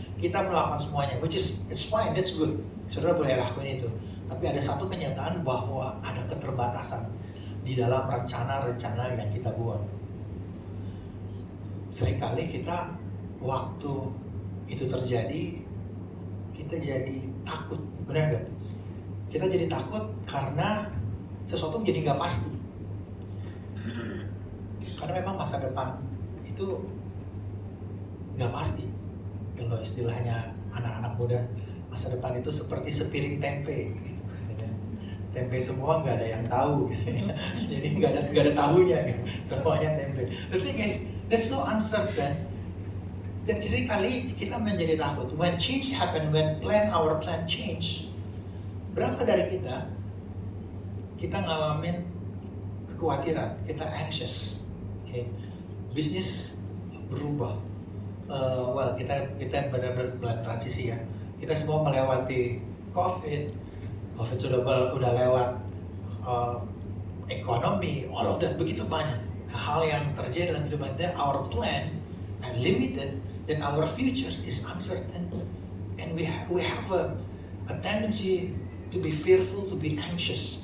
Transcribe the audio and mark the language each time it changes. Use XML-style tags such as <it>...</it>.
<id>Kita melakukan semuanya,</id> <en>which is it's fine, that's good.</en> <id>Saudara boleh lakuin itu. Tapi ada satu kenyataan bahwa ada keterbatasan di dalam rencana-rencana yang kita buat. Seringkali kita waktu itu terjadi, kita jadi takut, benar nggak? Kita jadi takut karena sesuatu jadi nggak pasti. Karena memang masa depan itu nggak pasti. Kalau istilahnya anak-anak muda, masa depan itu seperti sepiring tempe. Gitu. Tempe semua nggak ada yang tahu. Gitu. Jadi nggak ada tahunya. Gitu. Semuanya tempe.</id> <en>The thing is, there's no uncertain.</en> <id>Dan kali kita menjadi takut.</id> <en>When change happen, when our plan change,</en> <id>berapa dari kita ngalamin kekhawatiran, kita anxious. Okay. Bisnis berubah. Kita benar-benar transisi ya. Kita semua melewati COVID sudah lewat, ekonomi,</id> <en>all of that,</en> <id>begitu banyak hal yang terjadi dalam kehidupan kita.</id> <en>Our plan and limited, then our future is uncertain, and we have a tendency to be fearful, to be anxious.</en>